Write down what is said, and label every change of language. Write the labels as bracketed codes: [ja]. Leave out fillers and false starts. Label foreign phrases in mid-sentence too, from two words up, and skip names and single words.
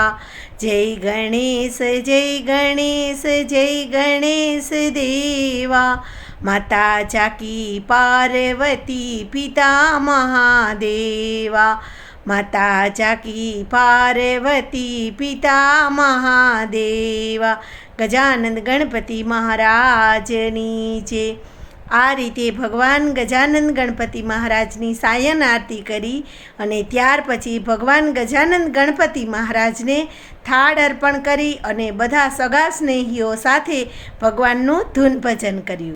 [hi] जय गणेश जय गणेश जय गणेश देवा, माता जाकी पार्वती पिता महादेवा, माता जाकी पार्वती पिता महादेवा. [gu] ગજાનંદ ગણપતિ મહારાજની જય. આ રીતે ભગવાન ગજાનંદ ગણપતિ મહારાજની સાયન આરતી કરી અને ત્યાર પછી ભગવાન ગજાનંદ ગણપતિ મહારાજને થાળ અર્પણ કરી અને બધા સગા સ્નેહીઓ સાથે ભગવાનનું ધૂન ભજન કર્યું.